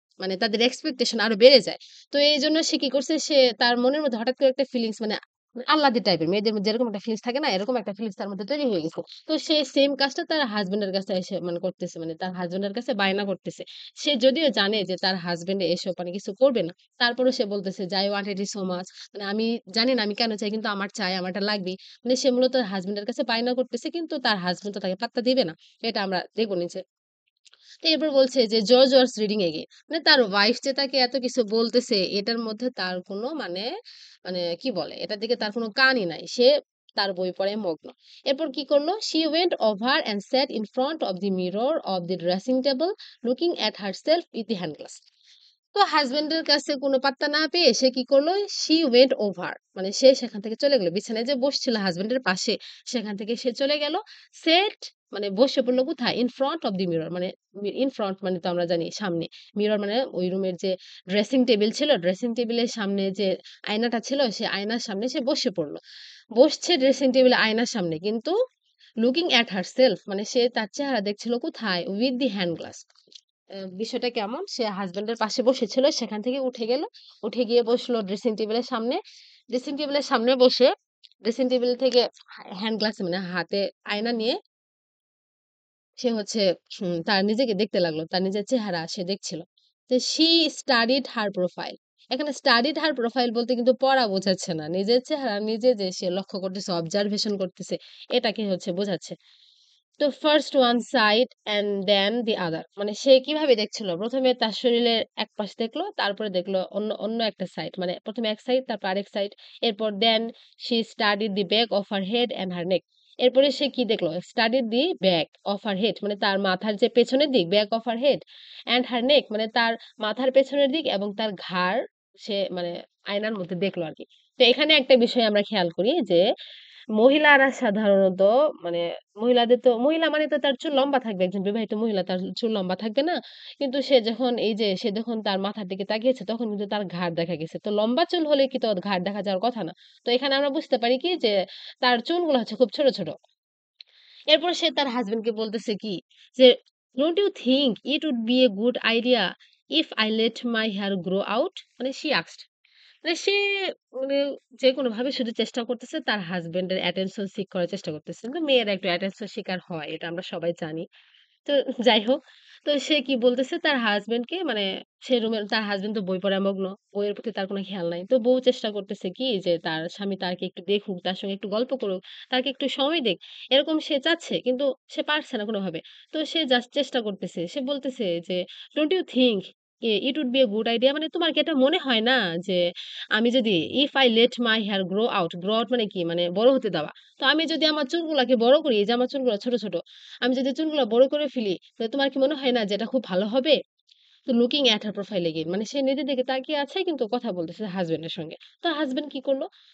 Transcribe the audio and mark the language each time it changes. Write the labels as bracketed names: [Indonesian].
[Bangla] মানে তাদের এক্সপেকটেশন আরো বেড়ে যায়। তো এইজন্য সে কি করছে? সে তার মনের মধ্যে হঠাৎ করে একটা ফিলিংস, মানে আহ্লাদি টাইপের, মেয়েদের মধ্যে যেরকম একটা ফিলিংস থাকে না? এরকম একটা ফিলিংস তার মধ্যে তৈরি হয়ে গেছে। তো সে সেম কাজটা তার হাসব্যান্ডের কাছে এসে মানে করতেছে। মানে তার হাসব্যান্ডের কাছে বায়না করতেছে। সে যদিও জানে যে তার হাসব্যান্ড এসব মানে কিছু করবে না। তারপরেও সে বলতেছে যে, [English] "I wanted it so much." [Bangla] মানে আমি জানি না আমি কেন চাই, কিন্তু আমার চাই, আমার এটা লাগবেই। মানে সে মূলত হাসব্যান্ডের কাছে বায়না করতেছে, কিন্তু তার হাসব্যান্ড তো তাকে পাত্তা দিবে না। এটা আমরা দেখব নিচে। তো এরপর বলছে যে [English] George was reading again. [Bangla] মানে তার ওয়াইফ যে তাকে এত কিছু বলতেছে, এটার মধ্যে তার কোনো মানে মানে কি বলে? এটার দিকে তার কোনো কানই নাই। সে তার বই পড়ায় মগ্ন। এরপর কি করলো? [English] She went over and sat in front of the mirror of the dressing table, looking at herself with the hand glass. [Bangla] তো হাসব্যান্ডের কাছে কোনো পাত্তা না পেয়ে সে কি করলো? [English] She went over, [Bangla] মানে সে সেখান থেকে চলে গেল। বিছানায় যে বসছিল হাসব্যান্ডের পাশে, সেখান থেকে সে চলে গেল। Sat মানে বসে পড়ল কোথায়? [English] In front of the mirror, মানে in front [Bangla] মানে তো আমরা জানি সামনে। মিরর মানে ওই রুমের যে ড্রেসিং টেবিল ছিল, ড্রেসিং টেবিলের সামনে যে আয়নাটা ছিল, সে আয়নার সামনে সে বসে পড়ল। বসছে ড্রেসিং টেবিলে, আয়নার সামনে, কিন্তু [English] looking at herself, [Bangla] মানে সে তার চেহারা দেখছিল কোথায়? [English] With the hand glass. [Bangla] বিষয়টা কেমন? সে হাসব্যান্ডের পাশে বসেছিল, সেখান থেকে উঠে গেল। উঠে গিয়ে বসলো ড্রেসিং টেবিলের সামনে। ড্রেসিং টেবিলের সামনে বসে ড্রেসিং টেবিল থেকে হ্যান্ড গ্লাস মানে হাতে আয়না নিয়ে সে হচ্ছে তার নিজেকে দেখতে লাগলো। তার নিজের চেহারা সে দেখছিল। তো [English] she studied her profile. [Bangla] এখানে [English] studied her profile [Bangla] বলতে কিন্তু পড়া বোঝাচ্ছে না। নিজের চেহারা নিজে যে সে লক্ষ্য করতেছে, অবজারভেশন করতেছে, এটাকে হচ্ছে বোঝাচ্ছে। তো [English] first one side and then the other, [Bangla] মানে সে কিভাবে দেখছিল? ১ম এ তার শরীরের এক পাশ দেখলো, তারপরে দেখলো অন্য অন্য একটা সাইড। মানে ১ম এ এক সাইড, তারপর আরেক সাইড। এরপর [English] Then she studied the back of her head and her neck. [Bangla] এরপরে সে কি দেখলো? [English] studied the back of her head, [Bangla] মানে তার মাথার যে পেছনের দিক, [English] back of her head and her neck, [Bangla] মানে তার মাথার পেছনের দিক এবং তার ঘাড় সে মানে আয়নার মধ্যে দেখলো আরকি। তো এখানে একটা বিষয় আমরা খেয়াল করি যে মহিলারা সাধারণত মানে মহিলা মানে তো তার চুল লম্বা থাকবে। একজন বিবাহিত মহিলা তার চুল লম্বা থাকবে না? কিন্তু সে যখন তার মাথার দিকে তাকিয়েছে, তখন কিন্তু তার ঘাড় দেখা গেছে। তো লম্বা চুল হলে কি তো ঘাড় দেখা যাওয়ার কথা না। তো এখানে আমরা বুঝতে পারি কি যে তার চুলগুলো হচ্ছে খুব ছোট, ছোট। এরপর সে তার হাসব্যান্ডকে বলতেছে কি যে, [English] "Don't you think it would be a good idea if I let my hair grow out?" মানে she asked. [Bangla] মানে সে মানে যেকোনোভাবে শুধু চেষ্টা করতেছে তার হাসব্যান্ডের অ্যাটেনশন সিক করার চেষ্টা করতেছে। কিন্তু মেয়েরা একটু অ্যাটেনশন শিকার হয়। এটা আমরা সবাই জানি। তো যাই হোক। তো সে কি বলতেছে তার হাসব্যান্ডকে, মানে সে তার হাসব্যান্ড তো বই পড়ায় মগ্ন। বইয়ের প্রতি তার কোনো খেয়াল নাই। তো বউ চেষ্টা করতেছে কি যে তার স্বামী তাকে একটু দেখুক, তার সঙ্গে একটু গল্প করুক, তাকে একটু সময় দিক। এরকম সে চাচ্ছে, কিন্তু সে পারছে না কোনোভাবে। তো সে জাস্ট চেষ্টা করতেছে। সে বলতেছে যে, [English] "Don't you think it would be a good idea?" [Bangla] মানে তোমার কি এটা মনে হয় না যে আমি যদি [English] if I let my hair grow out, [Bangla] grow out মানে কি? মানে বড় হতে দেওয়া। তো আমি যদি আমার চুলগুলাকে বড় করি, এই যে আমার চুলগুলা ছোট, ছোট, আমি যদি চুলগুলা বড় করে ফেলি, তো তোমার কি মনে হয় না যে এটা খুব ভালো হবে? তো [English] looking at her profile again, [Bangla] মানে সে নিজের দিকে তাকিয়ে আছে, কিন্তু কথা বলতেছে হাসব্যান্ডের সঙ্গে। তো হাসব্যান্ড কি করলো?